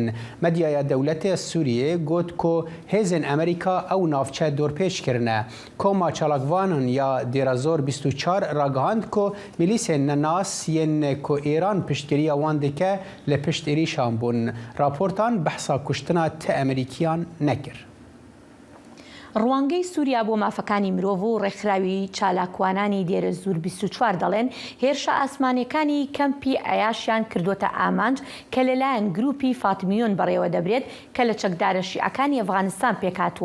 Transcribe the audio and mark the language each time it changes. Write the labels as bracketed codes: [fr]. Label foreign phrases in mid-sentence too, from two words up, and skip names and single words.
[ku] Medyaya dewletê Sûriyê got ku hêzên Amerîka ew navçe dorpêç kirine. Koma çalakvanan ya dêra zor 24 ragihand ku milîsên nenas yên ku Îran piştgiriya wan dike li pişt êrişan bûn. Raportan behsa kuştina ti Amerîkiyan nekir. [ckb] ڕوانگەی سووریا بۆ مافەکانی مرۆڤ و ڕێکخراوی چالاکوانانی دێرە زور 24 دەڵێن هێرشە ئاسمانیەکانی کەمپی ئەیاشیان کردوتە ئامانج کە لەلایەن گروپی فاتمیۆن بەڕێوە دەبرێت کە لە چەکدارە شیعەکانی ئەفغانستان پێکاتووە.